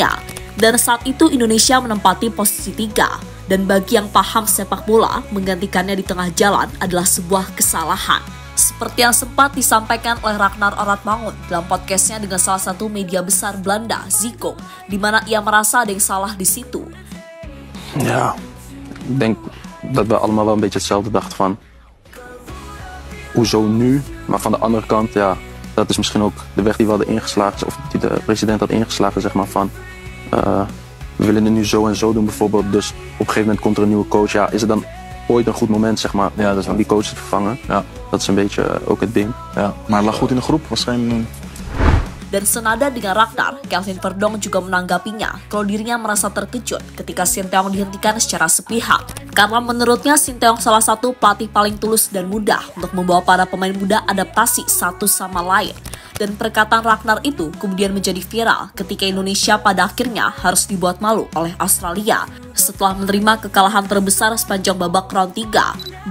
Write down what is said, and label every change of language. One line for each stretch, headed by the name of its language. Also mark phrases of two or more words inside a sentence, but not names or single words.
Indonesian: Dan saat itu Indonesia menempati posisi 3. Dan bagi yang paham sepak bola, menggantikannya di tengah jalan adalah sebuah kesalahan. Seperti yang sempat disampaikan oleh Ragnar Oratmangun dalam podcastnya dengan salah satu media besar Belanda, Ziggo, di mana ia merasa ada yang salah di situ.
Dutch: Ja, ik denk dat we allemaal wel een beetje hetzelfde dachten van hoezo nu, maar van de andere kant ja, dat is misschien ook de weg die we hadden ingeslagen, of die de president had ingeslagen, zeg maar van we willen het nu zo en zo doen bijvoorbeeld, dus op een gegeven moment komt er een nieuwe coach, ja, is het dan ooit een goed moment, zeg maar, ja, om die coach te vervangen? Ja. Dat is een beetje ook het ding. Ja, maar lag goed in de groep, was geen.
Indonesian: Dan senada dengan Ragnar, Kelvin Verdonk juga menanggapinya kalau dirinya merasa terkejut ketika Sinteyong dihentikan secara sepihak. Karena menurutnya Sinteyong salah satu pelatih paling tulus dan mudah untuk membawa para pemain muda adaptasi satu sama lain. Dan perkataan Ragnar itu kemudian menjadi viral ketika Indonesia pada akhirnya harus dibuat malu oleh Australia setelah menerima kekalahan terbesar sepanjang babak round 3.